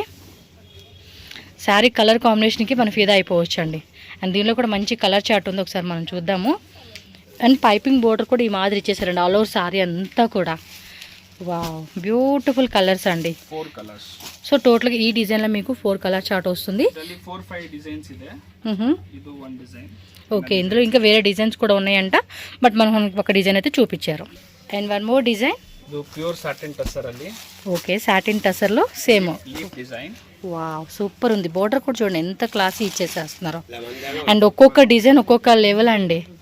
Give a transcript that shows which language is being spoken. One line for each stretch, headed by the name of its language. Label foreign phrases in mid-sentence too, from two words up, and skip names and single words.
Telugu: శారీ కలర్ కాంబినేషన్కి మనం ఫిదా అయిపోవచ్చు అండి. అండ్ దీనిలో కూడా మంచి
English: colour chart
Telugu: ఉంది, ఒకసారి మనం చూద్దాము. అండ్
English: piping border
Telugu: కూడా ఈ మాదిరి ఇచ్చేసారండి
English: all over saree
Telugu: అంతా కూడా.
English: wow beautiful colours అండి.
Telugu: 4 కలర్స్. సో టోటల్గా ఈ డిజైన్లో మీకు 4
English: colour chart
Telugu: వస్తుంది.
Kannada: 4-5 డిజైన్స్ ಇದೆ. ಇದು
English: one design.
Telugu: ఓకే ఇందులో ఇంకా వేరే డిజైన్స్ కూడా ఉన్నాయంట, బట్ మనం ఒక డిజైన్ అయితే చూపించారు.
English: and one more design,
Kannada: ಇದು
English: pure satin tussar
Kannada: ಅಲ್ಲಿ.
Telugu: ఓకే సాటిన్ టసర్లో సేమ్
English: leaf design.
Telugu: వావ్ సూపర్ ఉంది. బోర్డర్ కూడా చూడండి ఎంత క్లాసీ ఇచ్చేసేస్తున్నారు. అండ్ ఒక్కొక్క డిజైన్ ఒక్కొక్క లెవెల్ అండి.